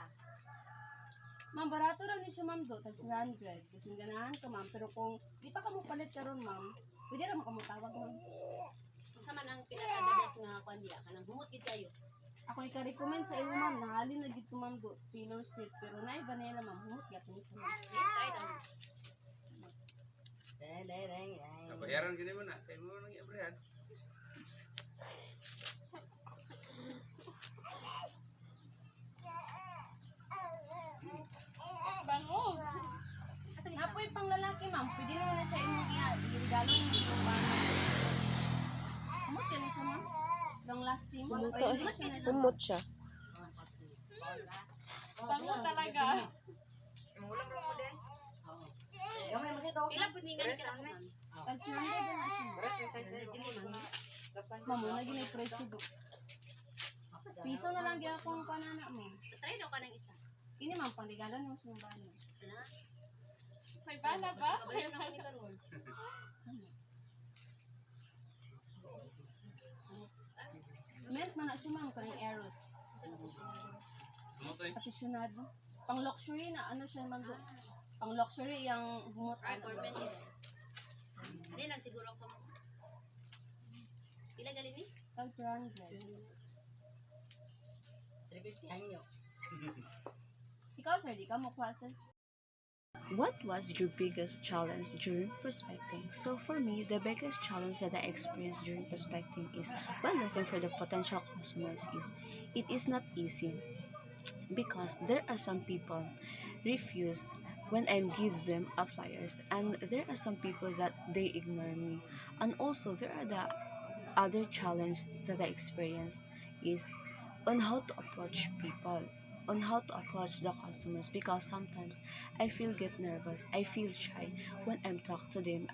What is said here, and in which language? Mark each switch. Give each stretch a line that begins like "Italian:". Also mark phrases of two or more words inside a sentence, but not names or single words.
Cebuano: Ma'am, barato lang ni siya, ma'am, do, tag 200. Kasi ganahan ka, ma'am. Pero kung di pa ka mo palit karon, ma'am, pwede lang mo ka mo tawag, ma'am.
Hiligaynon: Unsa man ang pinaka-best nga kuan diya kanang humot gid kayo.
Cebuano: Ako ika-recommend sa imo, ma'am, nahalin na dito, ma'am, do, Taylor Swift. Pero na iba nila, ma'am, humot gato ni siya, ma'am. Try daw. Nabayaran gini mo na.
Filipino: Kaya mo nang iabrihan. Bango!
Cebuano: Napoy pang lalaki, ma'am. Pwede naman na siya imong i-regalo ng ibang bana. Humot ka na siya, ma'am.
English: Long lasting.
Cebuano: Humot ka na siya. Umot siya.
Filipino: Bango talaga.
Cebuano: Pila pud ni nga kita ko ma'am. Pag 200 na siya. Dili man. Ma'am, muna gina i-precio do. Piso na lang gyud akong panana mo. Try daw ka ng isa. Kini ma'am, pangregalo niyo sa mga bana. Ana. May bana ba? Kabayan na ko ni karon. Meron man na siya, ma'am, kaning Eros.
Filipino: Ano to eh?
Cebuano: Aficionado. Pang luxury na ano siya, ma'am. Pang luxury yung humot.
English: Ay for men.
Cebuano: Ani lang siguro ko. Pila gali ni? Tag 200. Ikaw, sir, di ka makuha, sir.
English: What was your biggest challenge during prospecting? So for me, the biggest challenge that I experienced during prospecting is while looking for the potential customers it is not easy because there are some people refuse when I give them a flyers, and there are some people that they ignore me, and also there are the other challenge that I experienced is on how to approach people, on how to approach the customers, because sometimes I get nervous, I feel shy when I'm talking to them.